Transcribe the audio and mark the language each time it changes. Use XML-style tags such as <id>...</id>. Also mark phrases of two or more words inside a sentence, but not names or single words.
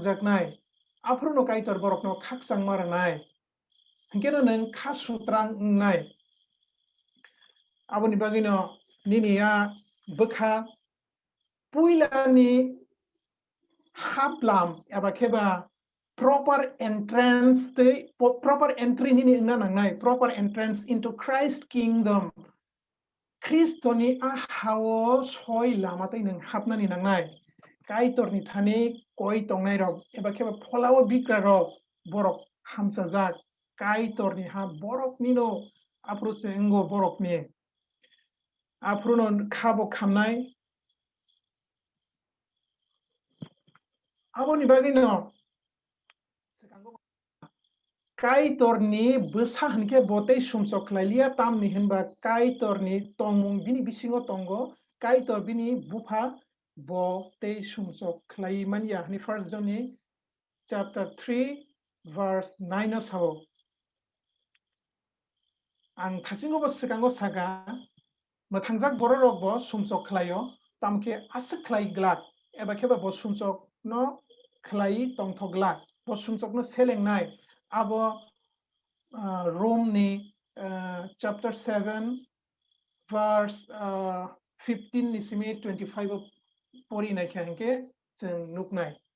<trp>jaknai afru no kaitor borokno khaksang maranai hankeno nang kha sutrang nai aboni bagino niniya bokha puilani haplam eba kheba</trp> <en>proper entrance proper entry</en> <trp>nini na nangnai</trp> <en>proper entrance into Christ kingdom</en> <trp>Kristoni a hawo soi lamatai nang hapnani nangnai kaitorni thani koi tongnai rok eba kheba pholawo bikra rok borok hamsajak kaitorni ha borok nino aprose ngo borok ni afruno khabo khamnai aboni bagino kaitorni besa hanke botei sumsok klailia tamni hinba kaitorni tongmung bini bisingo tongo kaitor bini bupa botei sumsok klai mania ni</trp> <en>first John chapter 3 verse 9</en> <trp>o sao ang thasingo bo sikango saga mathangjak bororok bo sumsok klaio tamke asik klai glak eba kheba bo sumsok no klai tongthoglak bo sumsok no selengnai abo Rome ni</trp> <en>chapter 7 verse 15</en> <trp>ni simi 25 pori nai khanke जों nuknai</trp>